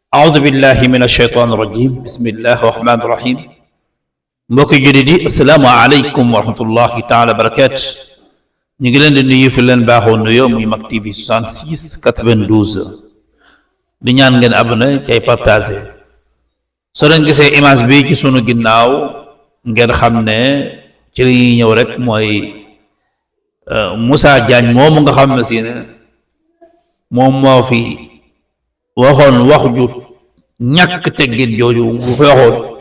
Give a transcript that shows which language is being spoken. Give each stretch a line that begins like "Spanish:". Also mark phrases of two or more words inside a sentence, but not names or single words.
Arabic: أعوذ بالله من الشيطان الرجيم بسم الله الرحمن الرحيم
Wolof: mbokki jullit yi
Arabic: السلام عليكم ورحمة الله تعالى وبركاته ñu
Wolof: ngi leen di nuyu fi leen baaxoo nuyoo muy Mak TV 66 92 di ñaan ngeen abonné ci ay partagé soo leen gisee image bi ci sunu ginnaaw ngeen xam ne ci li ñuy ñëw rek mooy Moussa Diagne moomu nga xam ne si ne moom moo fi waxoon wax ju ñàkk teggin jooju bu fi waxoon